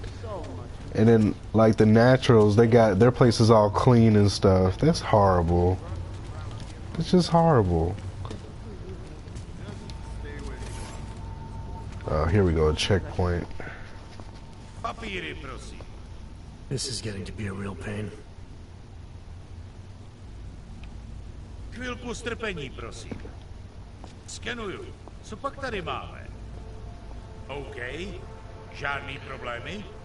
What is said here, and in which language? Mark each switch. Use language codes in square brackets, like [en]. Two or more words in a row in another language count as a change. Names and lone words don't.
[en] And then like the naturals, they got their place is all clean and stuff. That's horrible. It's just horrible. Here we go, a checkpoint. This is getting to be a real pain. [cs] Chvilku strpení, prosím. Skenuju. Co pak tady máme? OK. Žádný problémy?